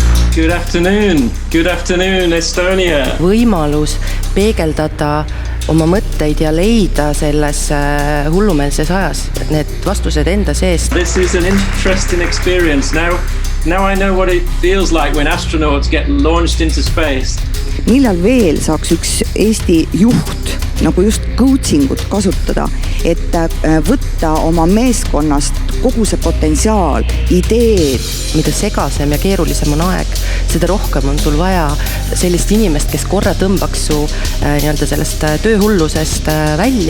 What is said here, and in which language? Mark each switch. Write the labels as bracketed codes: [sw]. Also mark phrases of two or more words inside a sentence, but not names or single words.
[en] Good afternoon Estonia. [et] Võimalus peegeldada oma mõtteid ja leida selles hullumeelses ajas need vastused enda seest. [en] This is an interesting experience. Now I know what it feels like when astronauts get launched into space. [et] Millal veel saaks üks Eesti juht nagu just coachingut kasutada, et võtta oma meeskonnast kogu see potentsiaal, ideed. Mida segasem ja keerulisem on aeg, seda rohkem on sul vaja sellist inimest, kes korra tõmbaks su sellest tööhullusest välja.